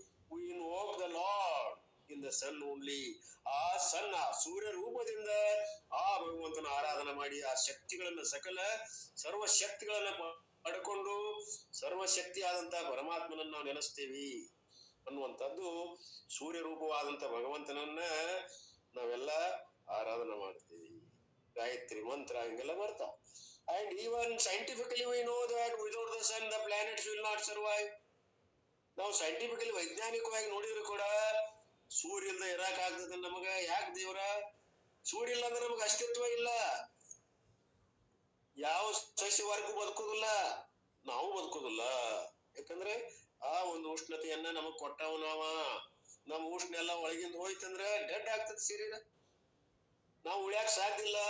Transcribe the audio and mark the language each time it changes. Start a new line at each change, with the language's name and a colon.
English: we invoke the Lord in the sun only.
Kannada: ಆ ಸಣ್ಣ ಸೂರ್ಯ ರೂಪದಿಂದ ಆ ಭಗವಂತನ ಆರಾಧನೆ ಮಾಡಿ ಆ ಶಕ್ತಿಗಳನ್ನ, ಸಕಲ ಸರ್ವ ಶಕ್ತಿಗಳನ್ನ ಪಡ್ಕೊಂಡು ಸರ್ವಶಕ್ತಿ ಆದಂತ ಪರಮಾತ್ಮನನ್ನ ನಾವು ನೆನೆಸ್ತೇವಿ ಅನ್ನುವಂಥದ್ದು. ಸೂರ್ಯ ರೂಪವಾದಂತ ಭಗವಂತನನ್ನ ನಾವೆಲ್ಲ ಆರಾಧನೆ ಮಾಡ್ತೀವಿ. ಗಾಯತ್ರಿ ಮಂತ್ರ ಹಿಂಗೆಲ್ಲ ಬರ್ತಾವ.
English: And even scientifically we know that without the sun the planets will not survive.
Kannada: ನಾವು ಸೈಂಟಿಫಿಕಲಿ ವೈಜ್ಞಾನಿಕವಾಗಿ ನೋಡಿದ್ರು ಕೂಡ ಸೂರ್ಯ ಇಲ್ದ ಇರಾಕ್ ಆಗ್ತದೆ ನಮಗ. ಯಾಕೆ ದೇವ್ರ? ಸೂರ್ಯ ಇಲ್ಲ ಅಂದ್ರೆ ನಮಗ ಅಸ್ತಿತ್ವ ಇಲ್ಲ. ಯಾವ ಸಸ್ಯವರ್ಗೂ ಬದುಕೋದಿಲ್ಲ, ನಾವು ಬದುಕೋದಿಲ್ಲ. ಯಾಕಂದ್ರೆ ಆ ಒಂದು ಉಷ್ಣತೆಯನ್ನ ನಮಗ್ ಕೊಟ್ಟವನವ. ನಮ್ ಉಷ್ಣ ಎಲ್ಲ ಒಳಗಿಂದ ಹೋಯ್ತಂದ್ರ ಡೆಡ್ ಆಗ್ತದ ಶರೀರ, ನಾವು ಉಳಿಯಾಕ ಸಾಧ್ಯ ಇಲ್ಲ.